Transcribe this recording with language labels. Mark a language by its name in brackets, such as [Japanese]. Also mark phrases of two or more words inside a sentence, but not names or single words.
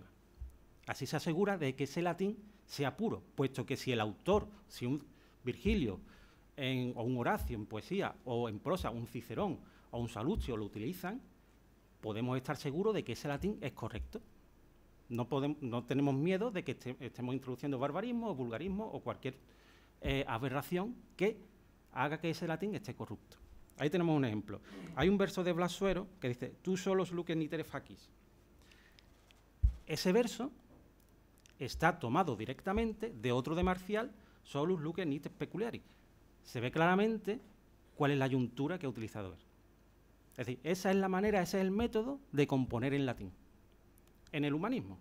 [Spanish] Así se asegura de que ese latín sea puro, puesto que si el autor, si un Virgilio o un Horacio en poesía o en prosa, un Cicerón o un Salustio lo utilizan, podemos estar seguros de que ese latín es correcto. No tenemos miedo de que estemos introduciendo barbarismo o vulgarismo o cualquier aberración que haga que ese latín esté corrupto. Ahí tenemos un ejemplo. Hay un verso de Blas Suero que dice: [Latin] «Tu solus luces nitere facis». [Spanish] Ese verso está tomado directamente de otro de Marcial, [Latin] «Solus luces nites peculiaris». [Spanish] Se ve claramente cuál es la ayuntura que ha utilizado él. Es decir, esa es la manera, ese es el método de componer en latín, en el humanismo.